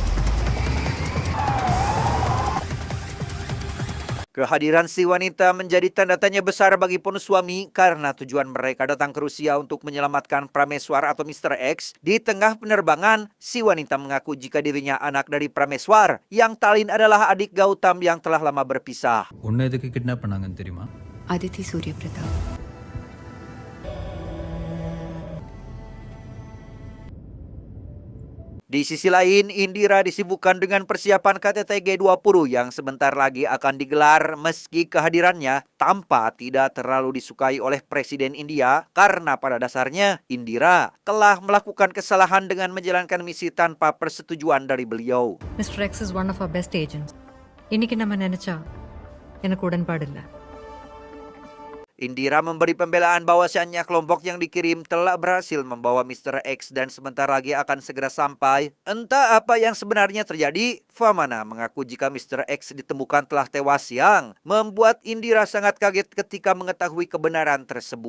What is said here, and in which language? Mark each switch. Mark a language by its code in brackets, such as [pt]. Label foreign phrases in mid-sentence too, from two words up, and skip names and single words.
[id] Kehadiran si wanita menjadi tanda tanya besar bagi Ponuswamy karena tujuan mereka datang ke Rusia untuk menyelamatkan Prameswar atau Mr. X. Di tengah penerbangan, si wanita mengaku jika dirinya anak dari Prameswar, yang talin adalah adik Gautam yang telah lama berpisah. [ta] உன்னை எதுக்கு கிட்னாப் பண்ணாங்கன்னு தெரியுமா? Aditi Surya Pratap. [id] Di sisi lain, Indira disibukkan dengan persiapan KTT G20 yang sebentar lagi akan digelar meski kehadirannya tampak tidak terlalu disukai oleh Presiden India karena pada dasarnya Indira telah melakukan kesalahan dengan menjalankan misi tanpa persetujuan dari beliau. [en] Mr. X is one of our best agents. [ta] இன்னைக்கு நம்ம நினைச்சா எனக்கு உடன்பாடு இல்ல. [id] Indira memberi pembelaan bahwasannya kelompok yang dikirim telah berhasil membawa Mr. X dan sebentar lagi akan segera sampai. Entah apa yang sebenarnya terjadi, Vamana mengaku jika Mr. X ditemukan telah tewas yang membuat Indira sangat kaget ketika mengetahui kebenaran tersebut.